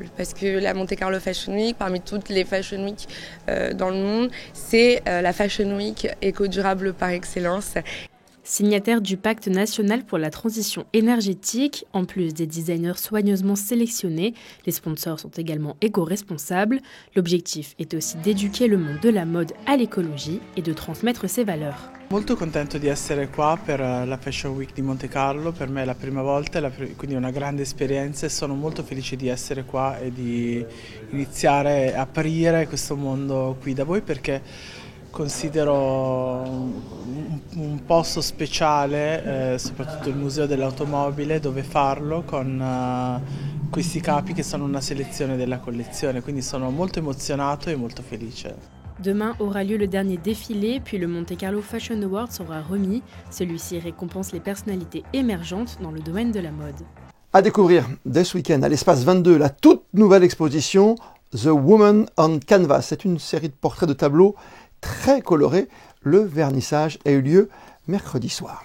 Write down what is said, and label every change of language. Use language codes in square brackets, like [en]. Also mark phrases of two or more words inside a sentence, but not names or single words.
[fr] Parce que la Monte Carlo Fashion Week, parmi toutes les Fashion Week dans le monde, c'est la Fashion Week éco-durable par excellence. Signataire du Pacte national pour la transition énergétique, en plus des designers soigneusement sélectionnés, les sponsors sont également éco-responsables. L'objectif est aussi d'éduquer le monde de la mode à l'écologie et de transmettre ses valeurs. [it] Molto contento di essere qua per la Fashion Week di Monte Carlo, per me è la prima volta, quindi una grande esperienza e sono molto felice di essere qua e di iniziare a aprire questo mondo qui da voi perché considero un posto speciale, soprattutto il Museo dell'Automobile, dove farlo con questi capi che sono una selezione della collezione, quindi sono molto emozionato e molto felice. [fr] Demain aura lieu le dernier défilé, puis le Monte Carlo Fashion Award sera remis. Celui-ci récompense les personnalités émergentes dans le domaine de la mode. À découvrir dès ce week-end à l'Espace 22, la toute nouvelle exposition The Woman on Canvas. C'est une série de portraits de tableaux très colorés. Le vernissage a eu lieu mercredi soir.